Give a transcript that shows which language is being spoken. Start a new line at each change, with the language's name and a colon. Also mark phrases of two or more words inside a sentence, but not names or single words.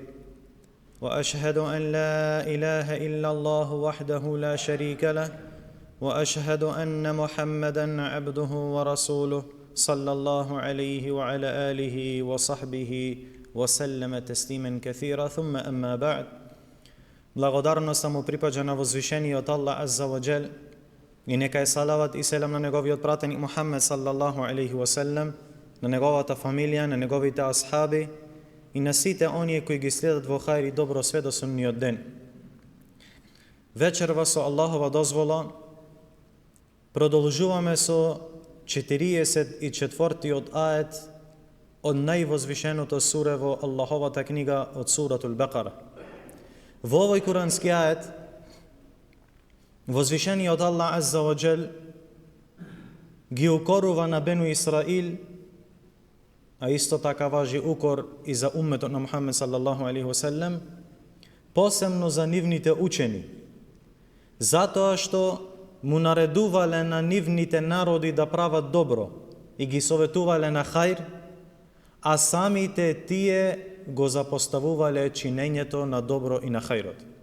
Arabic: وأشهد أن لا إله إلا الله وحده لا شريك له، وأشهد أن محمدًا عبده ورسوله صلى الله عليه وعلى آله وصحبه وسلم تسليما كثيرا. ثم أما بعد.
Macedonian: Благодарноста му припаѓа на возвишениот Аллах
Arabic: عز وجل
Macedonian: и нека е салават и селам на неговиот пратеник Мухаммед
Arabic: صلى الله عليه وسلم,
Macedonian: на неговата фамилија, на неговите асхаби и на сите оние кои ги следат во хајр и добро све до судниот ден. Вечерва со Аллахова дозвола продолжуваме со 44-тиот ает од највозвишеното суре во Аллаховата книга од суратул Бекара. Во овој курански ает, возвишениот Аллах
Arabic: عز وجل
Macedonian: ги укорува на Бену Исраил, а исто така важи укор и за умметот на Мухаммед
Arabic: صلى الله عليه وسلم,
Macedonian: посебно за нивните учени, затоа што му наредувале на нивните народи да прават добро и ги советувале на хајр, а самите тие го запоставувале чинењето на добро и на хајрот.